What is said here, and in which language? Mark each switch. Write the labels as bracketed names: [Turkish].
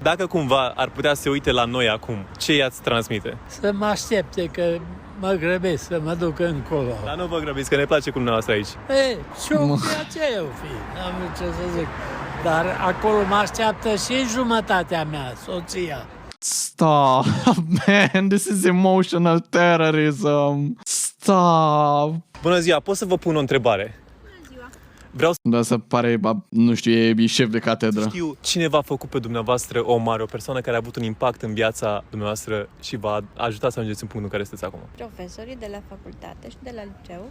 [Romanian] Dacă cumva ar putea să se uite la noi acum, ce i-ați transmite? Să mă aștepte că mă grăbesc să mă duc încolo. Dar nu vă grăbiți, că ne place cu dumneavoastră aici. Ce-o fi aceea o fi, n-am ce să zic. Dar acolo mă așteaptă și jumătatea mea, soția. [English] Stop, man, this is emotional terrorism. Stop. [Romanian] Bună ziua, pot să vă pun o întrebare? Da, să pare, nu știu, e șef de catedră. Știu cine v-a făcut pe dumneavoastră om mare, o persoană care a avut un impact în viața dumneavoastră și v-a ajutat să ajungeți în punctul în care sunteți acum. Profesorii de la facultate și de la liceu.